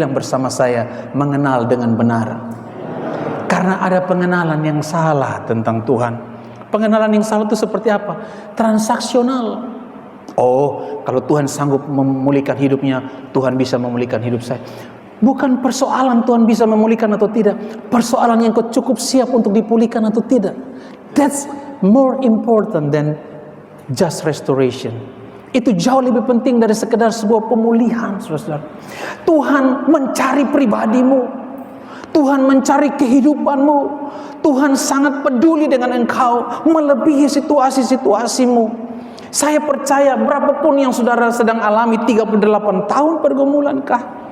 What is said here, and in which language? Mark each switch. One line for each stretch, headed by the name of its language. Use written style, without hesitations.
Indonesian: Bilang bersama saya, mengenal dengan benar. Karena ada pengenalan yang salah tentang Tuhan. Pengenalan yang salah itu seperti apa? Transaksional. Oh, kalau Tuhan sanggup memulihkan hidupnya, Tuhan bisa memulihkan hidup saya. Bukan persoalan Tuhan bisa memulihkan atau tidak. Persoalan yang kau cukup siap untuk dipulihkan atau tidak.
English: That's more important than just restoration.
Indonesian: Itu jauh lebih penting dari sekedar sebuah pemulihan, saudara. Tuhan mencari pribadimu. Tuhan mencari kehidupanmu. Tuhan sangat peduli dengan engkau, melebihi situasi-situasimu. Saya percaya berapapun yang saudara sedang alami, 38 tahun pergumulankah?